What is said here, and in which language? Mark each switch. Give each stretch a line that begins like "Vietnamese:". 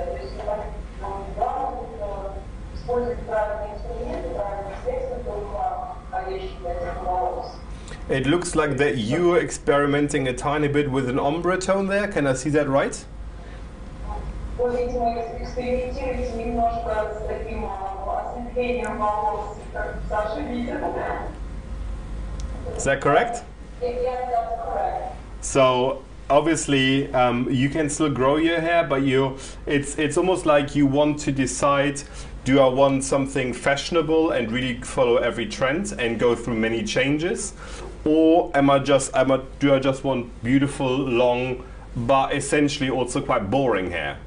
Russian: То есть главное использовать правильные инструменты, правильные средства, только подходящие для этих волос.
English: It looks like that you are experimenting a tiny bit with an ombre tone there. Can I see that right?
Russian: Вы, видимо, экспериментируете немножко с таким осветлением волос, как Саша видит.
English: Is that correct? Yes, that's correct. So obviously you can still grow your hair, but it's almost like you want to decide, do I want something fashionable and really follow every trend and go through many changes, or do I just want beautiful, long, but essentially also quite boring hair?